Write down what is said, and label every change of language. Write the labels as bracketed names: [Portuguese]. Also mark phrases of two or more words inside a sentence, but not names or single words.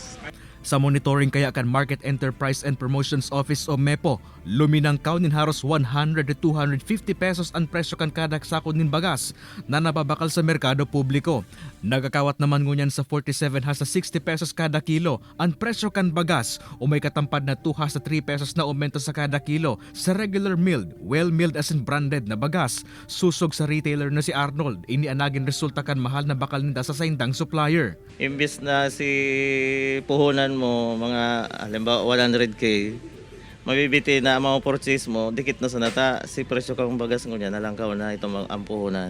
[Bikol] Sa monitoring kaya kan Market Enterprise and Promotions Office o MEPO, luminangkaw nin haros 100 to 250 pesos ang presyo kan kada sako nin bagas na nababakal sa merkado publiko. Nagakawat naman ngunyan sa 47 hasta 60 pesos kada kilo ang presyo kan bagas o may katampad na 2 hasta 3 pesos na aumento sa kada kilo sa [English] regular milled, well-milled [Bikol] as in branded na bagas. Susog sa retailer na si Arnold, inianagin resulta kan mahal na bakal ninda sa saindang supplier. Imbis na si puhunan mo mga halimbawa 100k, mabibiti na ang mga purchase mo, dikit na sa nata, si presyo kang bagas ngunyan, nalangkaw na itong ang puhunan.